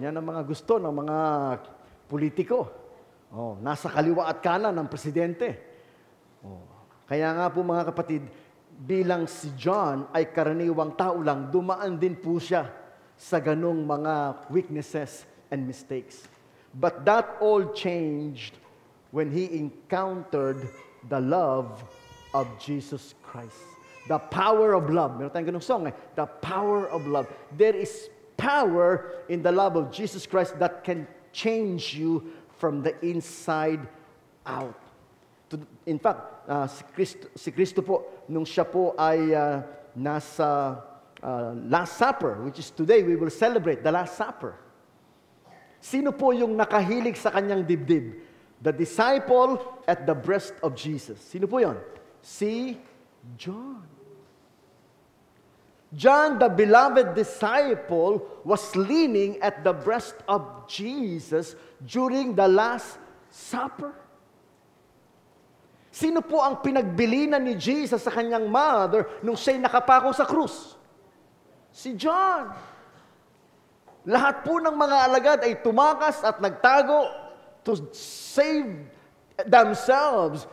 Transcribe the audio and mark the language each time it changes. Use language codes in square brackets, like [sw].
[tl] Yan ang mga gusto ng mga politiko. Nasa kaliwa at kanan ng presidente. Kaya nga po mga kapatid, bilang si John ay karaniwang tao lang, dumaan din po siya sa ganong mga [en] weaknesses and mistakes. But that all changed when he encountered the love of Jesus Christ. The power of love. [tl] Meron tayong ganong [en] song The power of love. There is power in the love of Jesus Christ that can change you from the inside out. In fact, [tl] si Kristo po, nung siya po ay nasa [en] Last Supper, which is today, we will celebrate the Last Supper. [tl] Sino po yung nakahilig sa kanyang dibdib? [en] The disciple at the breast of Jesus. [tl] Sino po yon? Si John. [en] John, the beloved disciple, was leaning at the breast of Jesus during the Last Supper. [tl] Sino po ang pinagbilinan ni Jesus sa kanyang mother nung siya'y nakapako sa krus? Si John. Lahat po ng mga alagad ay tumakas at nagtago [en] to save themselves.